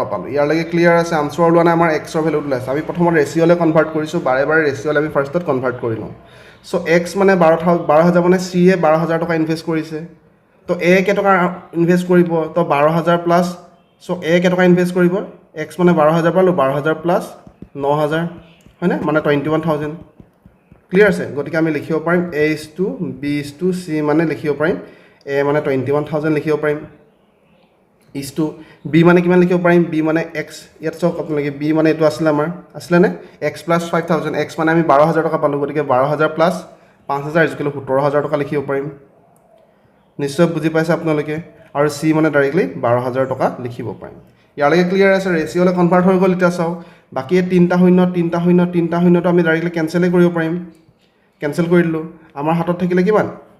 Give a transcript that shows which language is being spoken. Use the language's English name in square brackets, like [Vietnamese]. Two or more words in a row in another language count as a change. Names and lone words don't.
[Assamese] পালোঁ ইয়ালৈকে ক্লিয়াৰ আছে আনচাৰ ওলোৱা নাই আমাৰ Xৰ ভেলুটো ওলাইছে আমি প্ৰথমত ৰেচিঅ'লৈ কনভাৰ্ট কৰিছোঁ বাৰে ৰেচিঅ'লৈ আমি ফাৰ্ষ্টত কনভাৰ্ট কৰি লওঁ চ' X মানে 12,000 মানে C 12,000 টকা ইনভেষ্ট কৰিছে তো A কেইটকা ইনভেষ্ট কৰিব তো 12,000 প্লাছ চ' A কেইটকা ইনভেষ্ট কৰিব X মানে 12,000 পালোঁ 12,000 প্লাছ 9,000 হয়নে মানে 21,000 ক্লিয়াৰ আছে গতিকে আমি লিখিব পাৰিম [English] A is to B is to C [Assamese] মানে লিখিব পাৰিম A মানে 21,000 লিখিব পাৰিম [English] is to B [Assamese] মানে কিমান লিখিব পাৰিম B মানে X ইয়াত চাওক আপোনালোকে B মানে এইটো আছিলেনে X plus 5,000 X মানে আমি 12,000 টকা পালোঁ গতিকে 12,000 প্লাছ 5,000 17,000 টকা লিখিব পাৰিম নিশ্চয় বুজি পাইছে আপোনালোকে আৰু চি মানে ডাইৰেক্টলি 12,000 টকা লিখিব পাৰিম ইয়ালৈকে ক্লিয়াৰ আছে ৰেচিঅ'লৈ কনভাৰ্ট হৈ গ'ল এতিয়া চাওক বাকী তিনিটা শূন্যটো আমি ডাইৰেক্টলি কেঞ্চেলেই কৰিব পাৰিম কেঞ্চেল কৰি দিলোঁ আমাৰ হাতত থাকিলে কিমান